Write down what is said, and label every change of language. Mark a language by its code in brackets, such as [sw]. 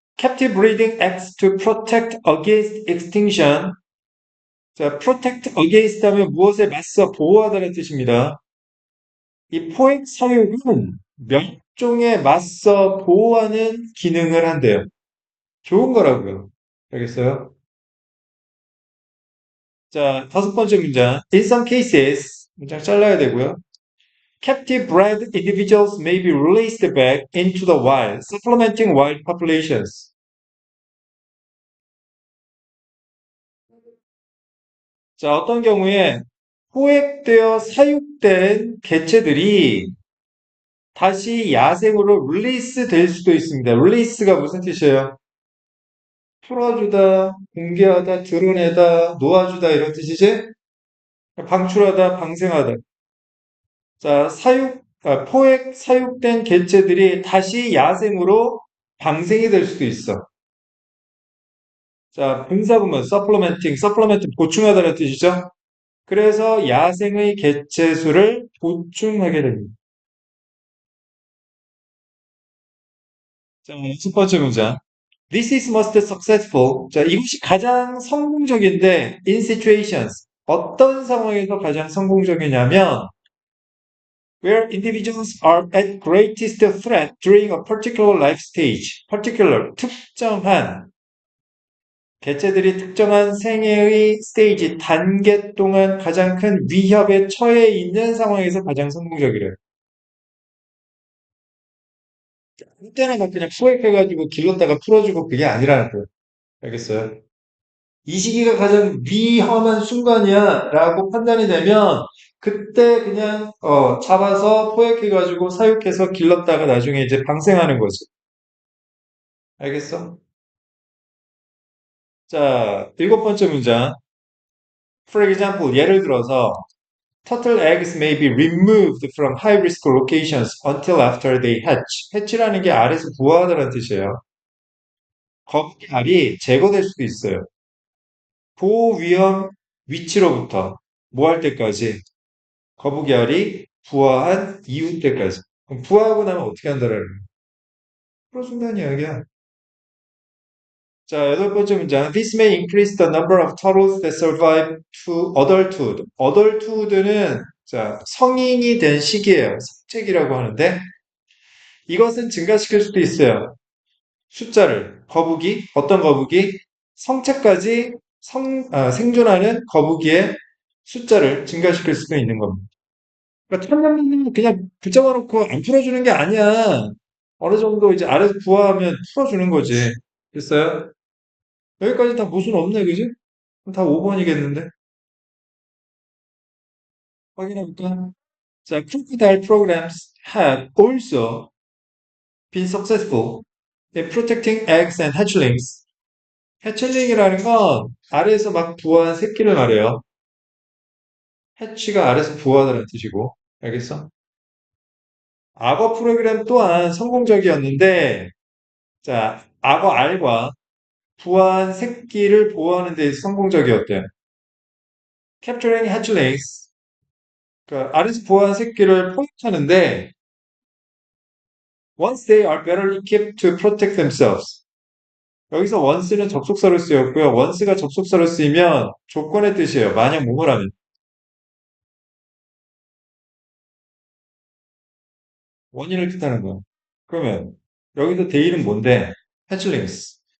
[en] Captive breeding acts to protect against extinction. [ko] 자, [en] protect against [ko] 하면 무엇에 맞서 보호하다는 뜻입니다. 이 포획 사육은 멸종에 맞서 보호하는 기능을 한대요. 좋은 거라고요. 알겠어요? 자, 다섯 번째 문장. [en] In some cases, [ko] 문장 잘라야 되고요. [en] Captive bred individuals may be released back into the wild, supplementing wild populations. [ko] 자, 어떤 경우에 포획되어 사육된 개체들이 다시 야생으로 릴리스 될 수도 있습니다. 릴리스가 무슨 뜻이에요? 풀어주다, 공개하다, 드러내다, 놓아주다 이런 뜻이지? 방출하다, 방생하다. 자, 포획 사육된 개체들이 다시 야생으로 방생이 될 수도 있어. 자, 분사구문, supplementing 보충하다는 뜻이죠. 그래서 야생의 개체 수를 보충하게 됩니다. 자, 첫 번째 문장. [en] This is most successful. [ko] 자, 이것이 가장 성공적인데, [en] in situations. [ko] 어떤 상황에서 가장 성공적이냐면, [en] where individuals are at greatest threat during a particular life stage. [ko] particular, 특정한, 개체들이 특정한 생애의 스테이지, 단계 동안 가장 큰 위협에 처해 있는 상황에서 가장 성공적이래요. 그때는 막 그냥 포획해가지고 길렀다가 풀어주고 그게 아니라는 거예요. 알겠어요? 이 시기가 가장 위험한 순간이야 라고 판단이 되면 그때 그냥 잡아서 포획해가지고 사육해서 길렀다가 나중에 이제 방생하는 거지. 알겠어? 자, 일곱 번째 문장. [en] For example, [ko] 예를 들어서 [en] Turtle eggs may be removed from high-risk locations until after they hatch. [ko] 해치라는 게 알에서 부화하다는 뜻이에요. 거북이 알이 제거될 수도 있어요. 고위험 위치로부터 뭐 할 때까지? 거북이 알이 부화한 이후 때까지. 그럼 부화하고 나면 어떻게 한다라는 거예요? 풀어준다는 이야기야. 자, 여덟 번째 문장. [en] This may increase the number of turtles that survive to adulthood. [ko] adulthood는 자, 성인이 된 시기예요. 성책이라고 하는데 이것은 증가시킬 수도 있어요. 숫자를 거북이 어떤 거북이 성체까지 생존하는 거북이의 숫자를 증가시킬 수도 있는 겁니다. 그러니까 천년만년 그냥 붙잡아 놓고 안 풀어주는 게 아니야. 어느 정도 이제 아래서 부화하면 풀어주는 거지. 됐어요? 여기까지 다 무슨 없네, 그지? 그럼 다 5번이겠는데? 확인해볼까? [en] 자, crocodile programs have also been successful in protecting eggs and hatchlings. [ko] 해칠링이라는 건 아래에서 막 부화한 새끼를 말해요. 해치가 아래에서 부화하다는 뜻이고, 알겠어? 악어 프로그램 또한 성공적이었는데, 자, 악어 알과 부화한 새끼를 보호하는 데 성공적이었대요. [en] Capturing hatchlings, [ko] 그러니까 알에서 부화한 새끼를 포획하는데, [en] once they are better equipped to protect themselves. [ko] 여기서 once는 접속사로 쓰였고요. once가 접속사로 쓰이면 조건의 뜻이에요. 만약 뭐뭐라면. 원인을 뜻하는 거야. 그러면 여기서 대일은 뭔데? [en] hatchlings.